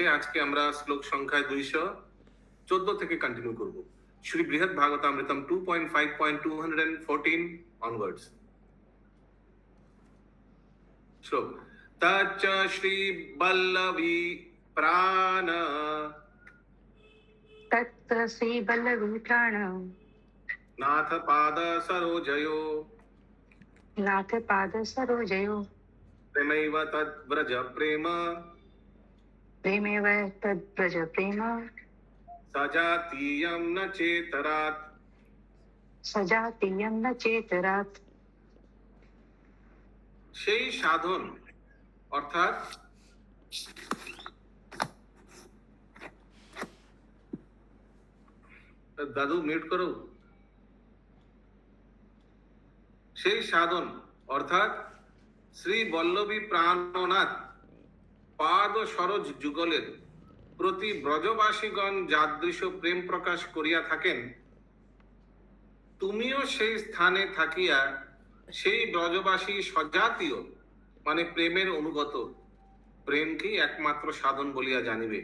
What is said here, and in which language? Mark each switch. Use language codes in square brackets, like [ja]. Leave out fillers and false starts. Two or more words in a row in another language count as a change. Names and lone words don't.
[bn] আজকে আমরা শ্লোক সংখ্যায় 214 থেকে কন্টিনিউ করব। শ্রী বৃহৎ ভাগবতামৃতম 2.5.214 অনওয়ার্ডস। [sa] শ্লোক তচ্চ শ্রী বল্লভী প্রাণ तत् श्री बल्लवी प्राण नाथ पाद सरोजयो नाथ पाद सरोजयो प्रेमैव तद् व्रज प्रेम प्रेमेव तद्व्रज प्रेम सजातीयं न चेतरात्। सजातीयं न चेतरात्। [bn] সেই সাধন অর্থাৎ দাদু মিউট করো। সেই সাধন অর্থাৎ শ্রী বল্লভী প্রাণনাথ পাদ সরোজ যুগলের প্রতি ব্রজবাসীগণ যাদৃশ প্রেম প্রকাশ করিয়া থাকেন, তুমিও সেই স্থানে থাকিয়া সেই ব্রজবাসী সজাতীয় মানে প্রেমের অনুগত প্রেমকেই একমাত্র সাধন বলিয়া জানিবে।